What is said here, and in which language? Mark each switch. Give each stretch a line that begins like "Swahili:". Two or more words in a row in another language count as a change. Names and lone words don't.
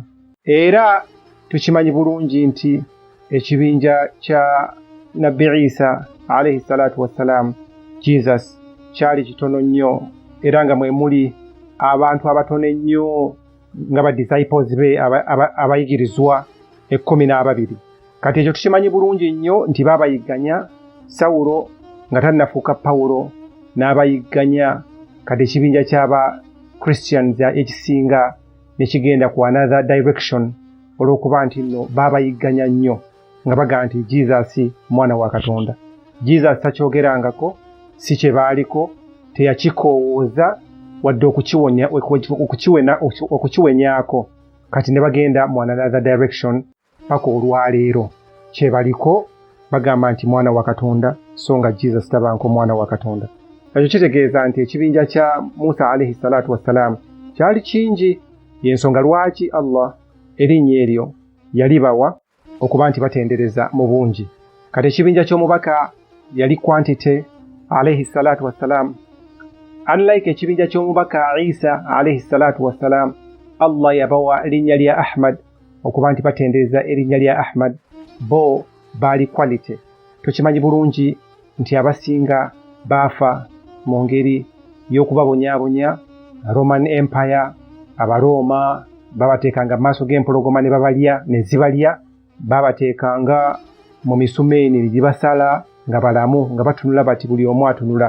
Ganda: Era tukimanyi bulungi nti ekibinja kya nabbi Isa
Arabic: عليه الصلاة والسلام
Ganda: Jesus kyali kitono nnyo era nga mwe muli abantu abatono ennyo nga ba disciples be abayigirizwa 12. Kati ekyo tukimanyi bulungi nnyo nti baabayigganya Sawulo nga tannafuuka Pawulo n'abayigganya. Kati ekibinja ky'aba Christians ekisinga ne kigenda ku
English: another direction
Ganda: olw'okuba nti nno baabayigganya nnyo nga bagaa nti Jesus mwana wa Katonda. Jesus takyogerangako, si kye baaliko, teyakikowooza wadde okukiwenyaako. Kati ne bagenda mu
English: another direction
Ganda: paka olwaleero kye baliko bagamba nti mwana wa Katonda so nga Jesus tabanko mwana wa Katonda. Ekyo kitegeeza nti ekibinja kya Musa
Arabic: عليه الصلاة والسلام
Ganda: kyali kingi, y'ensonga lwaki Allah erinnya eryo yalibawa okuba nti batendereza mu bungi. Kati ekibinja ky'omubaka yali quantity
Arabic: عليه الصلاة والسلام.
Ganda: Unlike ekibinja ky'omubaka Isa
Arabic: عليه الصلاة والسلام,
Ganda: Allah yabawa erinnya lya Ahmad okuba nti batendereza erinnya lya Ahmad, bo baali quality. Tukimanyi bulungi nti abasinga baafa mu ngeri y'okubabonyaabonya Roman Empire. Abaroma babateekanga mu maaso g'empologoma ne babalya ne zibalya, babateekanga mu misumeeni ne gibasala nga balamu nga batunula bati buli omu atunula.